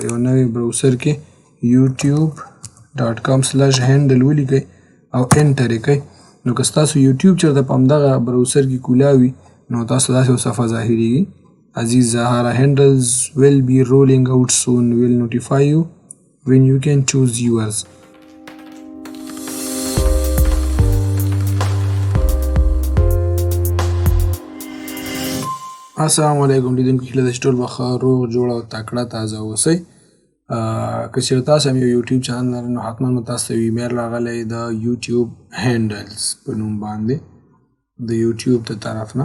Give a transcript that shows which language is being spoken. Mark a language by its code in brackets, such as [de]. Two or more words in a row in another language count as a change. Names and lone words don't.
[ps] یو نوی براوسر کې youtube.com/handle ولیکئ او انټر یې کړئ. نو که ستاسو یوټیوب چېرته په همدغه براوسر کې کولاوي نو تاسو داسې یو صفحه ظاهریږي. [en] Aziz Zahara Hېنډلز will be rolling out soon. Will notify you when you can choose yours. [ps] السلام علیکم لیدونکو، هیله ده چې ټول به ښه روغ جوړ او تکړه تازه اوسئ. که چېرې تاسو هم یو یوټیوب چینل لرئ نو حتما مو تاسو ته یو ایمیل راغلی د یوټیوب هېنډلز په نوم باندې د یوټیوب د طرف نه.